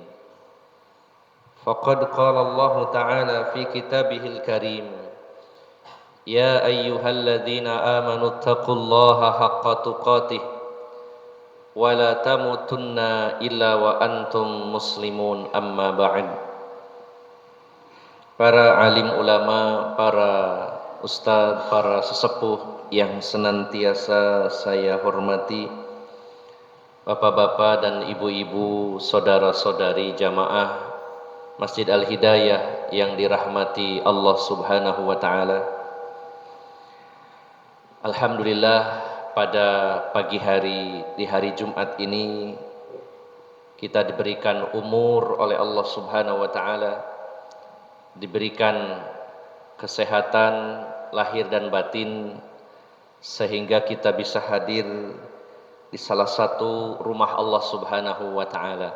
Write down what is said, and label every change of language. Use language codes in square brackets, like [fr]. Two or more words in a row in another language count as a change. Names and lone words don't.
[ar] فقد قال الله تعالى في كتابه الكريم يا أيها الذين آمنوا اتقوا الله حق تقاته ولا تموتن إلا وأنتم مسلمون أما بعد. [id] Para alim ulama, para ustadz, para sesepuh yang senantiasa saya hormati, bapak-bapak dan ibu-ibu, saudara-saudari jamaah Masjid Al-Hidayah yang dirahmati Allah [ar] سبحانه وتعالى. [id] Alhamdulillah, pada pagi hari di hari Jumat ini kita diberikan umur oleh Allah [ar] سبحانه وتعالى, [id] diberikan kesehatan lahir dan batin sehingga kita bisa hadir di salah satu rumah Allah [ar] سبحانه وتعالى.